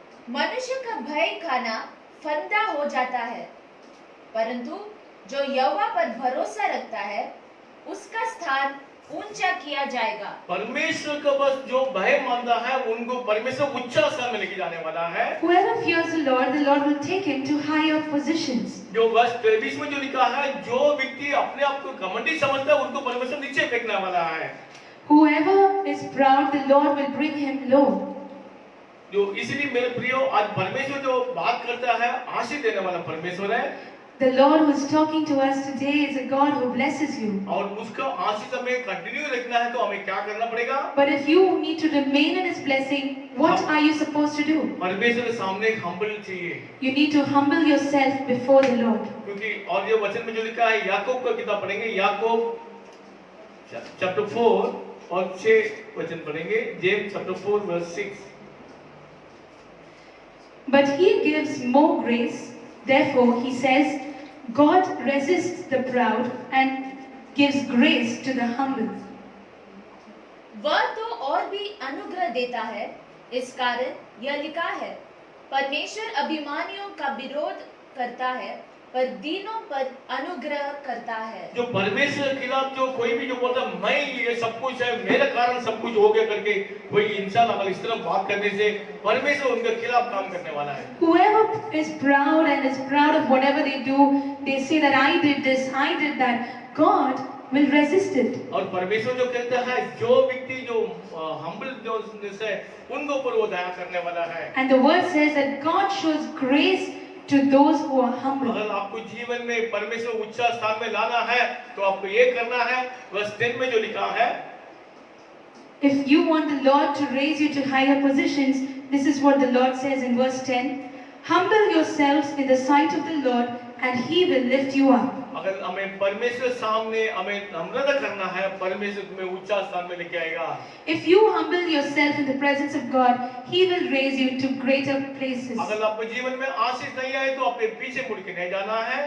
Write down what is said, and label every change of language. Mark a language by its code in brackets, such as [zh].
[hi] मनुष्य का भय खाना फंदा हो जाता है, परंतु जो यहोवा पर भरोसा रखता है उसका स्थान ऊंचा किया जाएगा। परमेश्वर का बस जो भय मानता है उनको परमेश्वर उच्च स्थान में लेके जाने वाला है। [en] Whoever fears the Lord will take him to higher positions. [hi] जो वर्ष 23 में जो लिखा है, जो व्यक्ति अपने आप को घमंडी समझता है उनको परमेश्वर नीचे फेंकने वाला है। [en] Whoever is proud, the Lord will bring him low. [hi] जो इसलिए मेरे प्रियो, आज परमेश्वर जो बात करता है आशीष देने वाला परमेश्वर है। [en] The Lord who is talking to us today is a God who blesses you. [hi] और उसका आशीष हमें कंटिन्यू रखना है तो हमें क्या करना पड़ेगा? [en] But if you need to remain in His blessing, what are you supposed to do? [hi] परमेश्वर के सामने एक हम्बल चाहिए। [en] You need to humble yourself before the Lord. [hi] क्योंकि और ये वचन में जो लिखा है, याकूब का किताब पढ़ेंगे, याकूब चैप्टर 4 और 6 वचन पढ़ेंगे। James chapter 4 verse 6। [en] But He gives more grace. Therefore, He says, God resists the proud and gives grace to the humble. [hi] वह तो और भी अनुग्रह देता है, इस कारण यह लिखा है, परमेश्वर अभिमानियों का विरोध करता है पर दीनों पर अनुग्रह करता है। जो परमेश्वर के खिलाफ जो कोई भी जो बोलता मैं ये सब कुछ है, मेरे कारण सब कुछ हो गया करके कोई इंसान अगर इस तरह बात करने से परमेश्वर उनके खिलाफ काम करने वाला है। [en] Whoever is proud and is proud of whatever they do, they say that I did this, I did that, God will resist it. [hi] और परमेश्वर जो कहता है, जो व्यक्ति जो हम्बल जो है उनको ऊपर वो दया करने वाला है। [en] And the word says that God shows grace to those who are humble. [hi] अगर आपको जीवन में परमेश्वर उच्च स्थान में लाना है तो आपको ये करना है। वर्ष 10 में जो लिखा है, [en] If you want the Lord to raise you to higher positions, this is what the Lord says in verse 10. Humble yourselves in the sight of the Lord and He will lift you up. [hi] अगर हमें परमेश्वर सामने हमें नम्रता करना है, परमेश्वर तुम्हें उच्च स्थान में लेके आएगा। [en] If you humble yourself in the presence of God, He will raise you to greater places. [hi] अगर आपको जीवन में आशीष नहीं आए तो अपने पीछे मुड़ के नहीं जाना है।